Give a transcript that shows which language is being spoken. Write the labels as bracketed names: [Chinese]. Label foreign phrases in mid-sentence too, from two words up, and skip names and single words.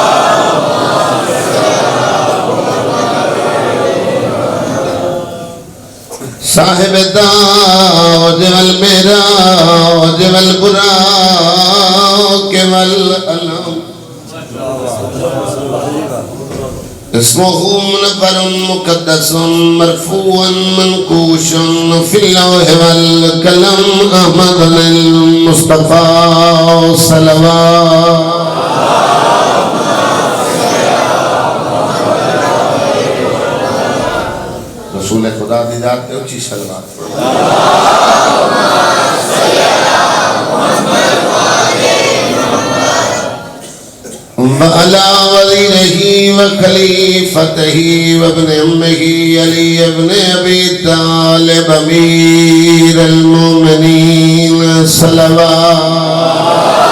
[Arabic] صاحب تاج والمعراج والبراق والعلم، اسمه منبر مقدس مرفوع منقوش في اللوح والقلم، احمد المصطفى، صلوات۔ [Punjabi] رسول خدا دی ذات تے اچھی صلوات۔ [Arabic] وعلى وزيره وخليفته وابن أمه علي بن أبي طالب أمير المؤمنين، صلوات۔